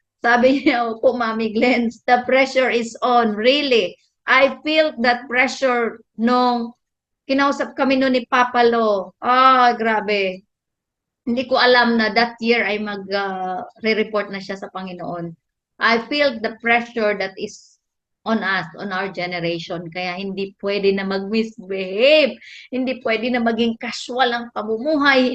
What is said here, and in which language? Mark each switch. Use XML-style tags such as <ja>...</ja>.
<tl>Sabi niya po,</tl> <en>Mami Glenn, the pressure is on. Really, I feel that pressure</en> <tl>nung kinausap kami noon ni Papa Lo. Grabe. hindi ko alam na</tl> <en>that year</en> <tl>ay re-report na siya sa Panginoon.</tl> <en>I feel the pressure that is on us, on our generation.</en> <tl>Kaya hindi pwede na mag-misbehave. Hindi pwede na maging casual ang pamumuhay.</tl>